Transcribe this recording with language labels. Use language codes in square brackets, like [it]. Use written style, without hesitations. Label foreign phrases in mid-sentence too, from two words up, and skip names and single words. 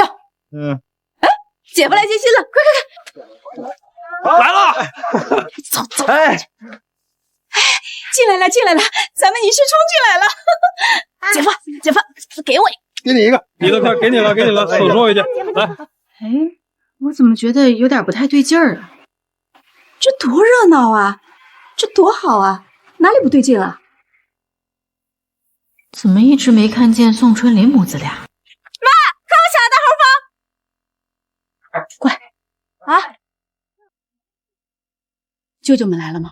[zh] 哎，姐夫來接親了，快快快！來了，走走。哎，進來了進來了，咱們女婿衝進來了。姐夫姐夫，給我。給你一個，你的快給你了，給你了，手收回去。來，哎，我怎麼覺得有點不太對勁兒啊？這多熱鬧啊，這多好啊，哪裡不對勁啊？怎麼一直沒看見宋春林母子倆？媽，看我搶的大紅包！快啊！舅舅們來了嗎？